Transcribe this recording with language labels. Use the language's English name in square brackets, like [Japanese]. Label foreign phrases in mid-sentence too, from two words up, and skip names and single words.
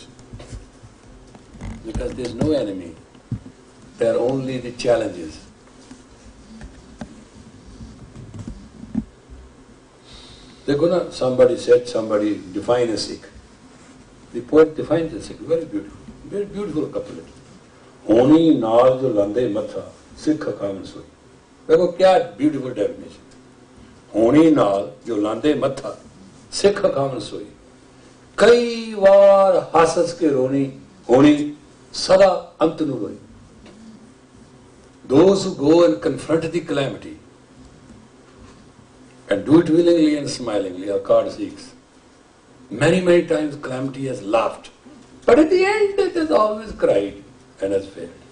[English] Because there is no enemy. There are only the challenges. Somebody said, somebody define a Sikh. The poet defines this very beautiful couplet. [Punjabi] ਹੋਣੀ ਨਾਲ ਜੋ ਲਾਂਦੇ ਮੱਥਾ, ਸਿੱਖ ਕਾਮ ਸੋਈ. [Hindi] देखो क्या [English] beautiful definition. [Punjabi] ਹੋਣੀ ਨਾਲ ਜੋ ਲਾਂਦੇ ਮੱਥਾ ਸਿੱਖ ਖਾਮਨ ਸੋਈ. ਕਈ ਬਾਰ ਹੱਸ ਕੇ ਰੋਨੀ ਹੋਣੀ ਸਦਾ ਅੰਤ ਨੂੰ ਰੋਈ. [English] Those who go and confront the calamity and do it willingly and smilingly are called Sikhs. Many times calamity has laughed, but at the end it has always cried and has failed.